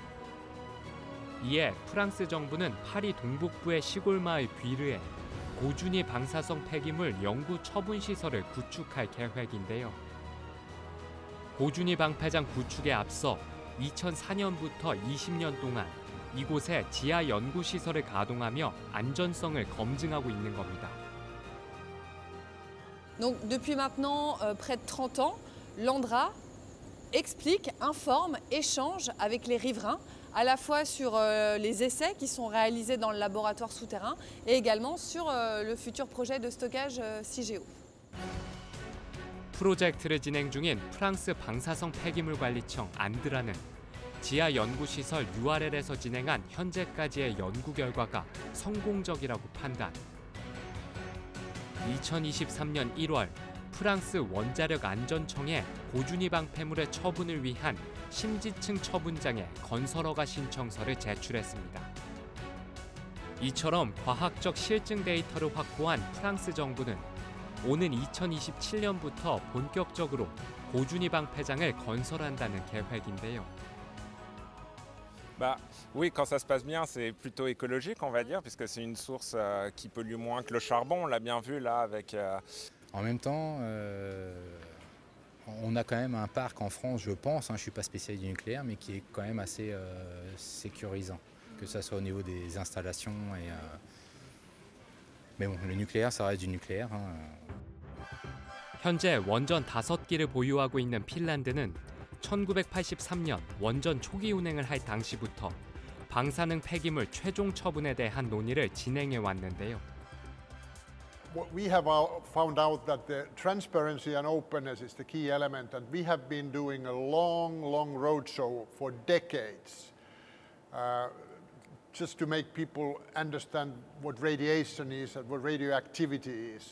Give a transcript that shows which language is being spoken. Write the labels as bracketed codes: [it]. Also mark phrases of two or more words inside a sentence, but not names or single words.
[ko] 이에 프랑스 정부는 파리 동북부의 시골 마을 뷔르에 고준위 방사성 폐기물 연구 처분 시설을 구축할 계획인데요. 고준위 방패장 구축에 앞서 2004년부터 20년 동안 이곳에 지하 연구 시설을 가동하며 안전성을 검증하고 있는 겁니다. [fr] Donc depuis maintenant près de 30 ans, l'ANDRA explique, informe, échange avec les riverains, à la fois sur les essais qui sont réalisés dans le laboratoire souterrain et également sur le futur projet de stockage CIGEO. [ko] 프로젝트를 진행 중인 프랑스 방사성 폐기물 관리청 안드라는 지하 연구시설 URL에서 진행한 현재까지의 연구 결과가 성공적이라고 판단. 2023년 1월 프랑스 원자력 안전청에 고준위 방패물의 처분을 위한 심지층 처분장의 건설 허가 신청서를 제출했습니다. 이처럼 과학적 실증 데이터를 확보한 프랑스 정부는 오는 2027년부터 본격적으로 고준위 방패장을 건설한다는 계획인데요. [fr] Oui, quand ça se passe bien, c'est plutôt écologique, on va dire, puisque c'est une source qui pollue moins que le charbon. On l'a bien vu là avec. En même temps, on a quand même un parc en France, je pense, je ne suis pas spécialiste du nucléaire, mais qui est quand même assez sécurisant, que ce soit au niveau des installations. Mais bon, le nucléaire, ça reste du nucléaire. [ko] 현재 원전 5기를 보유하고 있는 핀란드는 1983년 원전 초기 운행을 할 당시부터 방사능 폐기물 최종 처분에 대한 논의를 진행해 왔는데요. [en] We have found out that the transparency and openness is the key element, and we have been doing a long roadshow for decades, just to make people understand what radiation is and what radioactivity is.